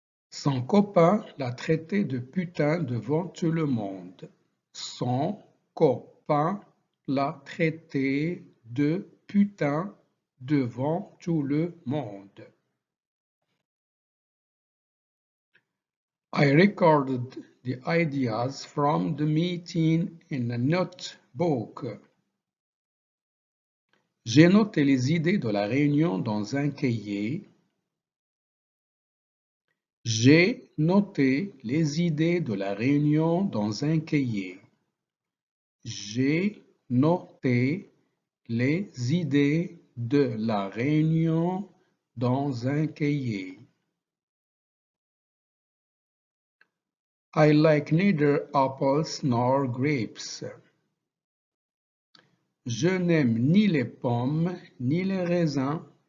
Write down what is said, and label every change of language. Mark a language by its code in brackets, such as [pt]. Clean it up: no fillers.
[fr] Son copain l'a traitée de putain devant tout le monde. Son copain l'a traitée de putain devant tout le monde. [en] I recorded the ideas from the meeting in a notebook. [fr] J'ai noté les idées de la réunion dans un cahier. J'ai noté les idées de la réunion dans un cahier. J'ai noté les idées de la réunion dans un cahier. [en] I like neither apples nor grapes. [fr] Je n'aime ni les pommes ni les raisins.